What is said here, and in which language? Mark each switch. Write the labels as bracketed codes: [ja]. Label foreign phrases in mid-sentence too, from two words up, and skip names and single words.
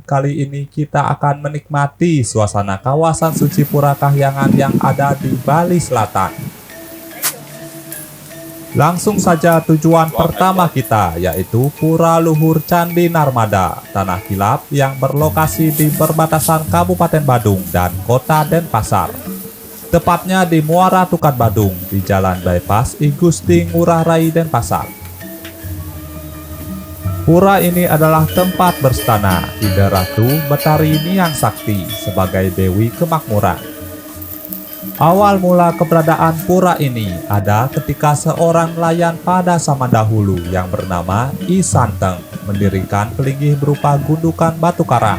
[id] Kali ini kita akan menikmati suasana kawasan suci Pura Kahyangan yang ada di Bali Selatan. Langsung saja tujuan pertama kita, yaitu Pura Luhur Candi Narmada, Tanah Kilap yang berlokasi di perbatasan Kabupaten Badung dan Kota Denpasar. Tepatnya di Muara Tukat Badung, di Jalan Bypass I Gusti Ngurah Rai Denpasar. Pura ini adalah tempat berstana Ida Ratu Betari Niang Sakti sebagai Dewi Kemakmuran. Awal mula keberadaan pura ini ada ketika seorang nelayan pada zaman dahulu yang bernama I Santeng mendirikan pelinggih berupa gundukan batu karang.